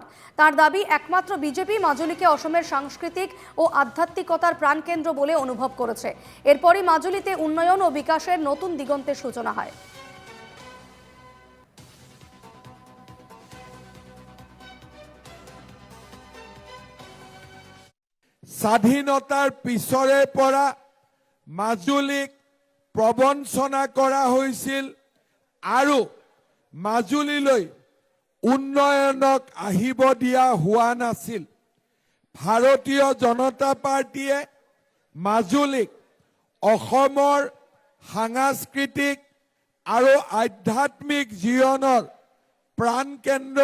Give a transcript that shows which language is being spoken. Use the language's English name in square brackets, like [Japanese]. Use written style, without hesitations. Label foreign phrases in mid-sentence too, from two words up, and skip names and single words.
[Bangla] তার দাবি, একমাত্র বিজেপি মাজুলিকে অসমের সাংস্কৃতিক ও আধ্যাত্মিকতার প্রাণকেন্দ্র বলে অনুভব করেছে। এরপরই মাজুলিতে উন্নয়ন ও বিকাশের নতুন দিগন্তের সূচনা হয়। [Assamese] স্বাধীনতার পিছৰে পৰা মাজুলীক প্ৰবঞ্চনা কৰা হৈছিল আৰু মাজুলীলৈ উন্নয়নক আহিব দিয়া হোৱা নাছিল। ভাৰতীয় জনতা পাৰ্টীয়ে মাজুলীক অসমৰ সাংস্কৃতিক আৰু আধ্যাত্মিক জীৱনৰ প্ৰাণকেন্দ্ৰ